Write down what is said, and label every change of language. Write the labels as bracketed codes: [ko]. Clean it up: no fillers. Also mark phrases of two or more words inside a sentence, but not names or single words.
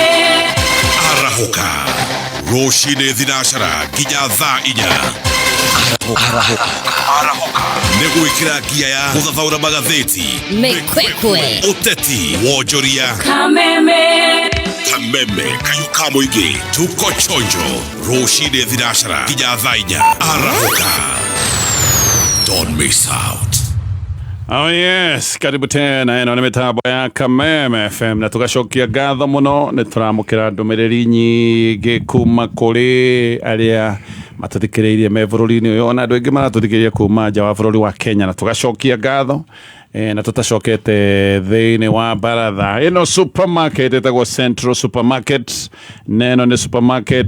[ki] Arahoka Roshine Dhinashara nginya thaa 4. Arahoka nĩgwĩkĩra ngia ya gũthathaũra magathĩti Mĩkwekwe ũteti wonjoria Kameme kayo ka mũingĩ [sw] tuko chonjo [ki] Roshine Dhinashara nginya thaa 4. Arahoka, [en] don't miss out. Oh yes, [sw] karibu tena [ki] eno ni mitambo ya Kameme FM na tugacokia ngatho muno ni turamukira ndumiriri nyingi kuma kuri aria matuthikiriirie me bururi-ini uyu ona andu aingi maratuthikiriria kuma nja wa bururi wa Kenya na tugacokia ngatho na tutacokete thiini wa baratha ino supermarket etagwo Central Supermarket neno ni supermarket